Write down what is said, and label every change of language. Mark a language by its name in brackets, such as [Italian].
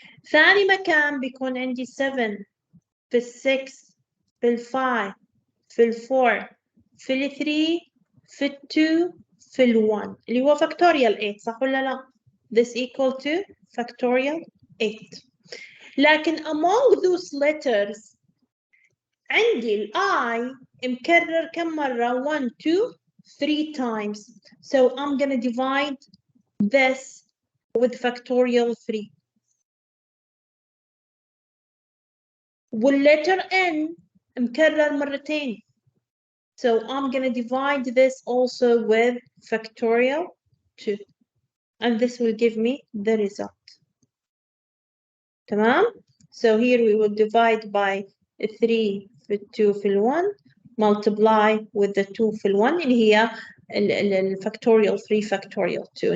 [Arabic] ثاني مكان بيكون عندي 7 في ال6 في ال5 في ال4 في ال3 في ال2 في ال1 اللي هو factorial 8 صح ولا لا؟ [English] This equal to factorial 8. [Arabic] لكن [English] among those letters [Arabic] عندي ال I مكرر كم مرة؟ 1, 2, 3 times. [English] So I'm gonna divide this with factorial 3. [Arabic] والletter N مكرر مرتين. [English] So I'm gonna divide this also with factorial 2. And this will give me the result. [Arabic] تمام? [English] So here we will divide by 3 في 2 في 1 multiply with the 2 في 1 [Arabic] اللي هي [English] factorial 3 factorial 2.